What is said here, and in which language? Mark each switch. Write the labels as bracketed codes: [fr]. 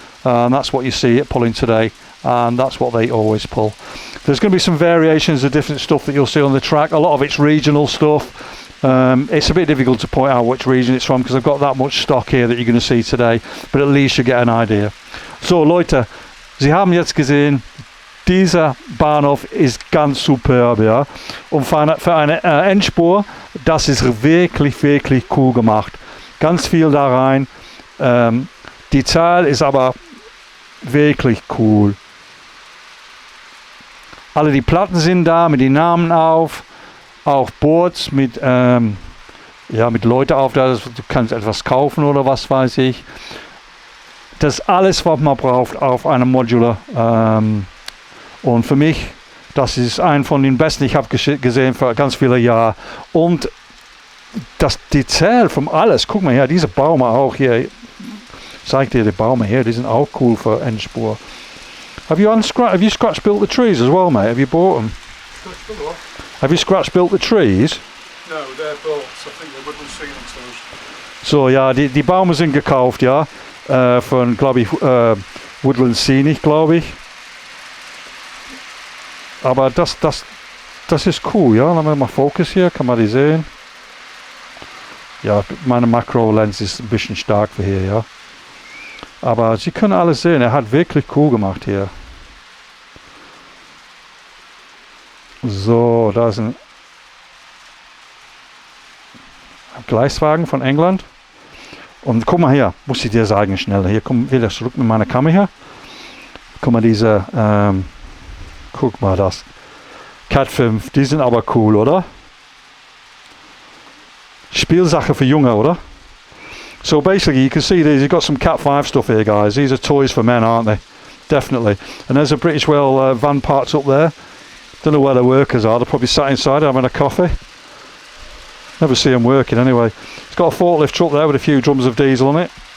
[en] And that's what you see it pulling today. And that's what they always pull. There's going to be some variations of different stuff that you'll see on the track. A lot of it's regional stuff. It's a bit difficult to point out which region it's from because I've got that much stock here that you're going to see today, but at least you get an idea. [de] So Leute, Sie haben jetzt gesehen, dieser Bahnhof ist ganz superb, ja. Und für eine Endspur, das ist wirklich, wirklich cool gemacht. Ganz viel da rein. Die Zahl ist aber wirklich cool. Alle die Platten sind da mit den Namen auf. Auch Boards mit Leute auf, du kannst etwas kaufen oder was weiß ich. Das ist alles, was man braucht auf einem Modular. Und für mich, das ist ein von den besten, ich habe gesehen für ganz viele Jahre. Und die Zahl von alles, guck mal hier, diese Baume auch hier. Zeig dir die Baume hier, die sind auch cool für Endspur. [en] Have you scratch built the trees as well, mate? Have you bought them? Have you scratch built the trees? No, they're built. I think they wouldn't see themselves. [de] So ja, die Bäume sind gekauft, ja, von, glaube ich, Woodland Scenic, glaube ich. Aber das ist cool, ja. Dann haben wir mal Fokus hier, kann man die sehen. Ja, meine Makro-Lens ist ein bisschen stark für hier, ja. Aber Sie können alles sehen, er hat wirklich cool gemacht hier. So, da ist ein Gleiswagen von England. Und guck mal hier, muss ich dir sagen schnell. Hier kommt wieder zurück mit meiner Kamera her. Guck mal diese, guck mal das. Cat 5, die sind aber cool, oder? Spielsache für Junge, oder? [en] So basically you can see these, you've got some Cat 5 stuff here guys. These are toys for men, aren't they? Definitely. And there's a British Rail van parked up there. Don't know where the workers are, they're probably sat inside having a coffee. Never see them working anyway. It's got a forklift truck there with a few drums of diesel on it.